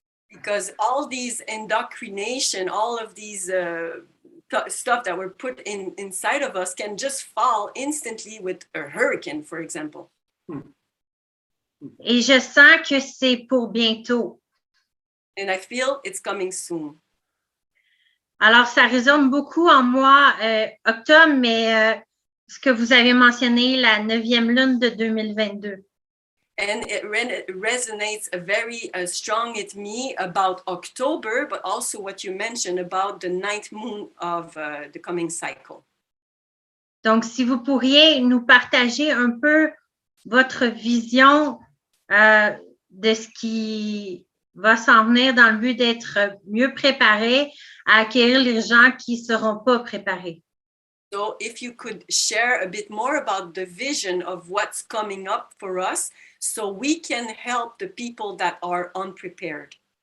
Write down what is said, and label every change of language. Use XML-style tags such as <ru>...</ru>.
<en>Because all these indoctrination, all of these stuff that were put inside of us can just fall instantly with a hurricane, for example.</en> <fr>Et je sens que c'est pour bientôt.</fr> <en>And I feel it's coming soon.</en> <fr>Alors, ça résonne beaucoup en moi, octobre, mais ce que vous avez mentionné, la 9e lune de 2022.</fr> <en>And it resonates very strong at me about October, but also what you mentioned about the 9th moon of the coming cycle.</en> <fr>Donc, si vous pourriez nous partager un peu votre vision de ce qui va s'en venir dans le but d'être mieux préparé à acquérir les gens qui ne seront pas préparés.</fr> <en>So if you could share a bit more about the vision of what's coming up for us so we can help the people that are unprepared.</en>